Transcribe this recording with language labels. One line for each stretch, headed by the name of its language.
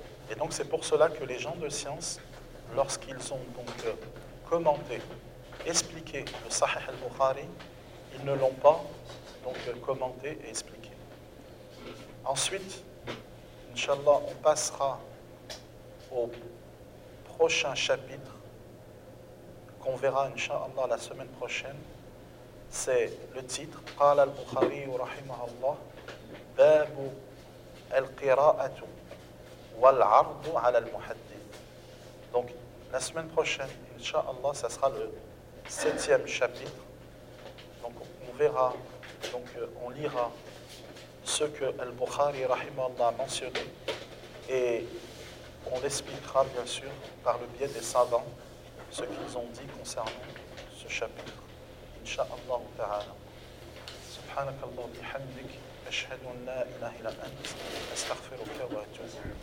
French: Et donc, c'est pour cela que les gens de science, lorsqu'ils ont donc commenté, expliqué le Sahih al-Bukhari, ils ne l'ont pas donc commenté et expliqué. Ensuite, Inch'Allah, on passera au prochain chapitre qu'on verra, Inch'Allah, la semaine prochaine. C'est le titre
Arabic: « قال البخاري رحمه الله باب القراءة والعرض على المحدث.
French: Donc, la semaine prochaine, Inch'Allah, ça sera le septième chapitre. Donc, on verra, donc, on lira ce que Al-Bukhari, rahimahullah, a mentionné. Et on l'expliquera, bien sûr, par le biais des savants, ce qu'ils ont dit concernant ce chapitre.
Arabic: Inch'Allah, ta'ala. Subhanakallah, bihamdik. أشهد أن لا إله إلا أنت أستغفرك وأتوب إليك.